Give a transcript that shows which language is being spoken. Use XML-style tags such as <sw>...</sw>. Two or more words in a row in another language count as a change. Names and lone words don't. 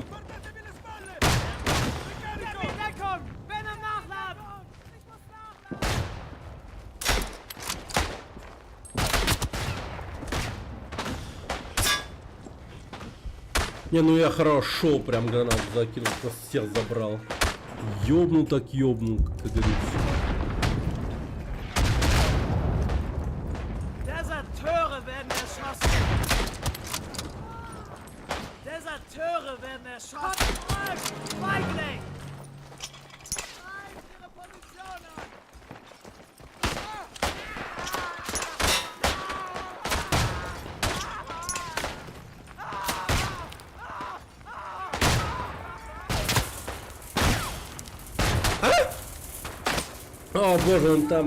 <it>Guardatevi le spalle!</it> <de>Gebt</de> <it>Ricarico!</it> <de>mir Deckung! Bin am Nachladen! Ich muss nachladen!</de> <ru>Не, ну я хорошо прям гранат закинул, просто всех забрал. Ёбнул так ёбнул, как говорится.</ru> <de>Deserteure werden erschossen! Deserteure werden erschossen! Zurück! Feigling! Greift ihre Position an!</de> <ru>О, боже, он там.</ru>